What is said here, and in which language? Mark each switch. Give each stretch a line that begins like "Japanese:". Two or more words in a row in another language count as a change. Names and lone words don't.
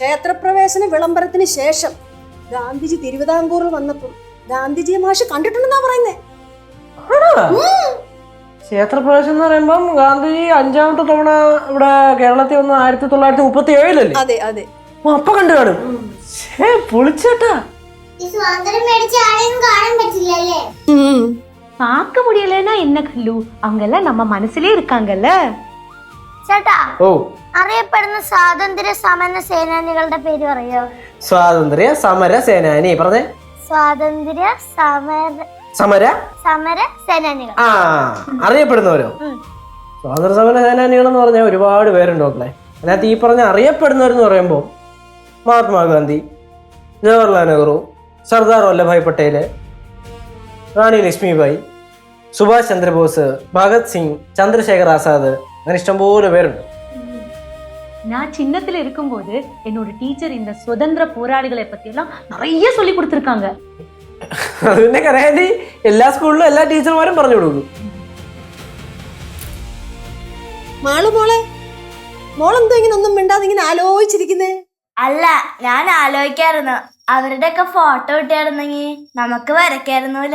Malayalam: ക്ഷേത്രപ്രവേശന വിളംബരത്തിന് ശേഷം ഗാന്ധിജി തിരുവിതാംകൂറിൽ വന്നപ്പോൾ ഗാന്ധിജിയെ മാഷ് കണ്ടിട്ടുണ്ടെന്നാ പറയുന്നേ. ക്ഷേത്രപ്രവേശം എന്ന് പറയുമ്പം ഗാന്ധിജി 5ാമത്തെ തവണ ഇവിടെ കേരളത്തിൽ വന്ന് 1937 അതെ അതെ. അപ്പൊ കണ്ടു കാണും. പൊളിച്ചേട്ടാ. ഈ സ്വാതന്ത്ര്യം മേടിച്ച ആളെയൊന്നും കാണാൻ പറ്റില്ലല്ലേ?
Tamil: பார்க்க முடியலன்னா என்ன கல்லு, அங்கெல்லாம் நம்ம மனசுலயே இருக்காங்கல்ல.
Malayalam: ചേട്ടാ, ഓ, അറിയപ്പെടുന്ന സ്വാതന്ത്ര്യ സമര സേനാനികളുടെ പേര് പറയോ? സ്വാതന്ത്ര്യ സമര സേനാനി പറഞ്ഞേ. സ്വാതന്ത്ര്യ സമര സമര സേനാനികൾ. ആ, അറിയപ്പെടുന്നവരോ? സ്വാതന്ത്ര്യ സമര സേനാനികൾ എന്ന് പറഞ്ഞാൽ ഒരുപാട് പേരുണ്ട് മക്കളെ. അതിനകത്ത് ഈ പറഞ്ഞ അറിയപ്പെടുന്നവരെന്ന് പറയുമ്പോൾ മഹാത്മാഗാന്ധി, ജവഹർലാൽ നെഹ്റു, സർദാർ വല്ലഭായ് പട്ടേല്, റാണി ലക്ഷ്മിബായി, സുഭാഷ് ചന്ദ്രബോസ്, ഭഗത് സിംഗ്, ചന്ദ്രശേഖർ ആസാദ്, അങ്ങനെ ഇഷ്ടംപോലെ പേരുണ്ട്.
Tamil: நான் சின்னத்துல இருக்கும்போது என்னோட டீச்சர் இந்த சுதந்திர போராளிகளை பத்தி எல்லாம் நிறைய சொல்லி கொடுத்திருக்காங்க.
Malayalam: അത് പിന്നെ കരയാണ്ടി എല്ലാ സ്കൂളിലും എല്ലാ ടീച്ചർമാരും പറഞ്ഞു കൊടുക്കും. മോളെന്തോ ഇങ്ങനെ ഒന്നും മിണ്ടാതെ ഇങ്ങനെ ആലോചിച്ചിരിക്കുന്നേ? അല്ല, ഞാൻ ആലോചിക്കായിരുന്നു അവരുടെ ഒക്കെ ഫോട്ടോ കിട്ടിയായിരുന്നെങ്കിൽ നമുക്ക് വരയ്ക്കായിരുന്നൂല.